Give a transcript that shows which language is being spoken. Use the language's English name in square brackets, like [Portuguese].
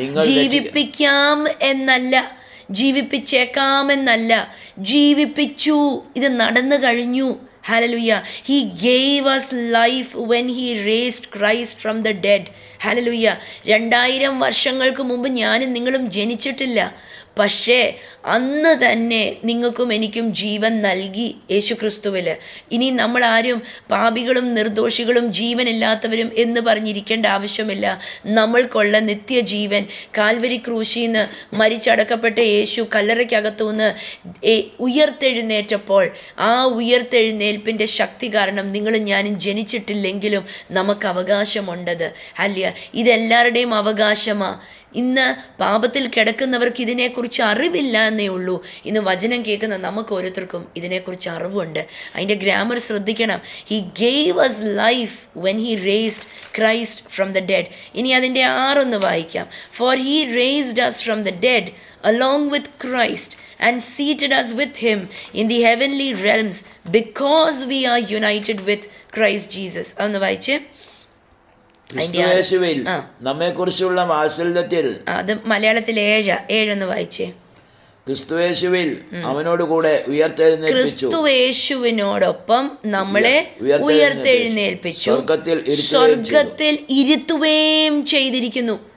[Malayalam] ജീവിപ്പിക്കാം എന്നല്ല, ജീവിപ്പിച്ചേക്കാമെന്നല്ല, ജീവിപ്പിച്ചു. ഇത് നടന്നു കഴിഞ്ഞു. Hallelujah. [English] He gave us life when he raised Christ from the dead. Hallelujah. [Malayalam] 2000 വർഷങ്ങൾക്ക് മുമ്പ് ഞാനും നിങ്ങളും ജനിച്ചിട്ടില്ല. പക്ഷേ അന്ന് തന്നെ നിങ്ങൾക്കും എനിക്കും ജീവൻ നൽകി യേശു ക്രിസ്തുവിൽ. ഇനി നമ്മളാരും പാപികളും നിർദോഷികളും ജീവനില്ലാത്തവരും എന്ന് പറഞ്ഞിരിക്കേണ്ട ആവശ്യമില്ല. നമ്മൾക്കുള്ള നിത്യജീവൻ കാൽവരി ക്രൂശിൽ നിന്ന് മരിച്ചടക്കപ്പെട്ട യേശു കല്ലറയ്ക്കകത്തു നിന്ന് ഉയർത്തെഴുന്നേറ്റപ്പോൾ ആ ഉയർത്തെഴുന്നേൽപ്പിൻ്റെ ശക്തി കാരണം നിങ്ങളും ഞാനും ജനിച്ചിട്ടില്ലെങ്കിലും നമുക്ക് അവകാശമുണ്ടത്. അല്ല, ഇതെല്ലാവരുടെയും അവകാശമാണ്. ഇന്ന് പാപത്തിൽ കിടക്കുന്നവർക്ക് ഇതിനെക്കുറിച്ച് അറിവില്ല എന്നേ ഉള്ളൂ. ഇന്ന് വചനം കേൾക്കുന്ന നമുക്ക് ഓരോരുത്തർക്കും ഇതിനെക്കുറിച്ച് അറിവുണ്ട്. അതിൻ്റെ ഗ്രാമർ ശ്രദ്ധിക്കണം. [English] He gave us life when he raised Christ from the dead. [Malayalam] ഇനി അതിൻ്റെ 6 വായിക്കാം. [English] For he raised us from the dead along with Christ and seated us with him in the heavenly realms because we are united with Christ Jesus. [Malayalam] അതൊന്ന് വായിച്ചേ. ക്രിസ്തുയേശുവിൽ നമ്മെക്കുറിച്ചുള്ള വാത്സല്യത്തിൽ. അത് മലയാളത്തിൽ 7 വായിച്ചേ. ക്രിസ്തുയേശുവിൽ അവനോട് കൂടെ ഉയർത്തെഴുന്നേൽപ്പിച്ചു. ക്രിസ്തുയേശുവിനോടൊപ്പം നമ്മളെ ഉയർത്തെഴുന്നേൽപ്പിച്ചു, സ്വർഗത്തിൽ ഇരുത്തുകയും ചെയ്തിരിക്കുന്നു.